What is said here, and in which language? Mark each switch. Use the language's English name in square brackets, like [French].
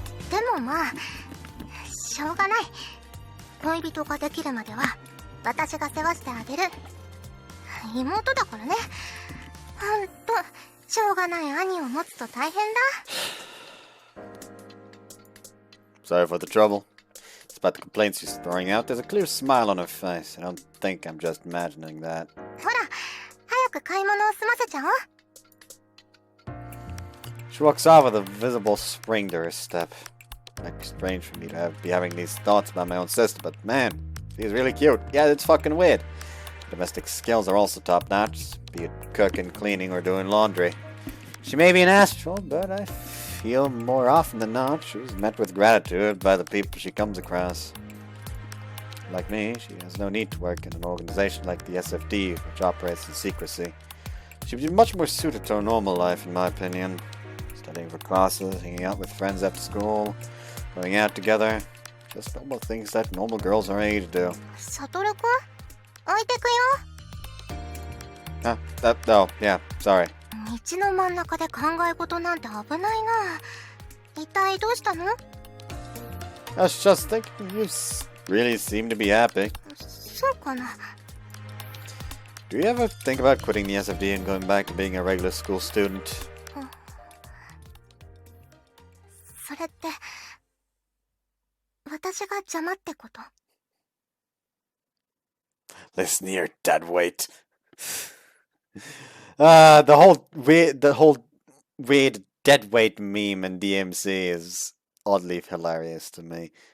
[Japanese] でもまあしょうがない。恋人ができるまでは私が世話してあげる。妹だからね。ほんとしょうがない兄を持つと大変だ。 [English] Sorry for the trouble. Despite the complaints she's throwing out, there's a clear smile on her face. I don't think I'm just imagining that. [Japanese] ほら、早く買い物を済ませちゃおう。 [English] She walks off with a visible spring to her step. Might be strange for me to be having these thoughts about my own sister, but man, she's really cute. Yeah, it's fucking weird. Domestic skills are also top-notch, be it cooking, cleaning, or doing laundry. She may be an astral, but I feel more often than not she's met with gratitude by the people she comes across. Like me, she has no need to work in an organization like the SFD, which operates in secrecy. She'd be much more suited to a normal life, in my opinion. Studying for classes, hanging out with friends after school, going out together. Just normal things that normal girls our age do. [Japanese] サトルくん、置いてくよ。 [English] Oh, yeah, sorry. [Japanese] 道の真ん中で考え事なんて危ないな。一体どうしたの？ [English] I was just thinking you really seem to be happy. [Japanese] そうかな。 [English] Do you ever think about quitting the SFD and going back to being a regular school student? [Japanese] それって私が邪魔ってこと？ [English] Listen here, deadweight. The whole weird deadweight meme in DMC is oddly hilarious to me.